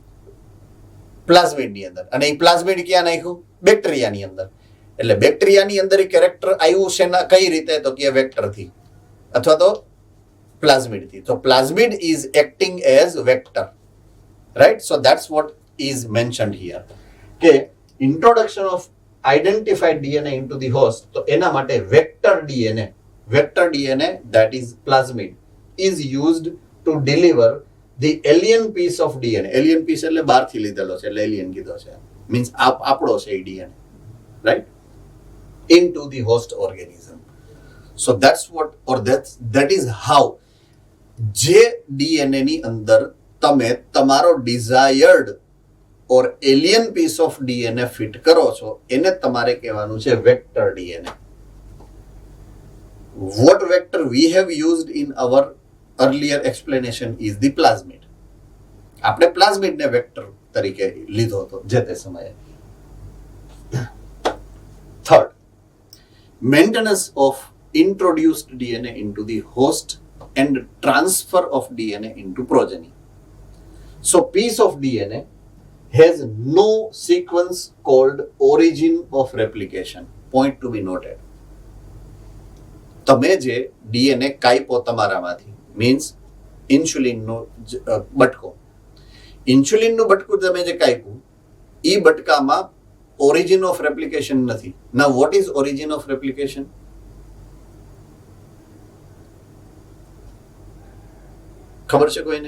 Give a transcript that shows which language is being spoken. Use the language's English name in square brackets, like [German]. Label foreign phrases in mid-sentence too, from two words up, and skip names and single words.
[Gujarati] પ્લાઝમિડની અંદર. અને એ પ્લાઝમિડ ક્યાં નાખ્યું? બેક્ટેરિયાની અંદર. એટલે બેક્ટેરિયાની અંદર એ કેરેક્ટર આવ્યું છે ને કઈ રીતે? તો કે વેક્ટરથી અથવા તો પ્લાઝમિડથી. [English] તો plasmid is acting as vector. Right? so that's what is mentioned here. કે introduction of identified DNA into the host, [Gujarati] તો એના માટે [English] vector DNA that is plasmid is used to deliver the alien piece of DNA. alien piece [Gujarati] એટલે બહારથી લીધેલો છે, એટલે alien કીધો છે, means આપણો છે એ DNA, right, [English] into the host organism. So that's what, or that is how [Gujarati] જે DNA ની અંદર તમે તમારો [English] desired or alien piece of DNA [Gujarati] ફિટ કરો છો એને તમારે કહેવાનું છે વેક્ટર DNA. [English] What vector we have used in our earlier explanation is the plasmid. [Gujarati] આપણે પ્લાઝમિડ ને વેક્ટર તરીકે લીધો હતો જે તે સમયે. [English] Third, maintenance of introduced DNA into the host and transfer of DNA into progeny. So piece of DNA has no sequence called origin of replication. Point to be noted. [Gujarati] તમે જે ડીએનએ કાપ્યો તમારામાંથી, મીન્સ ઇન્સ્યુલિનનો બટકો, ઇન્સ્યુલિનનું બટકું તમે જે કાપ્યું, એ બટકામાં [English] origin of replication [Gujarati] નથી. [English] ના, What is origin of replication? [Gujarati] ખબર છે કોઈને?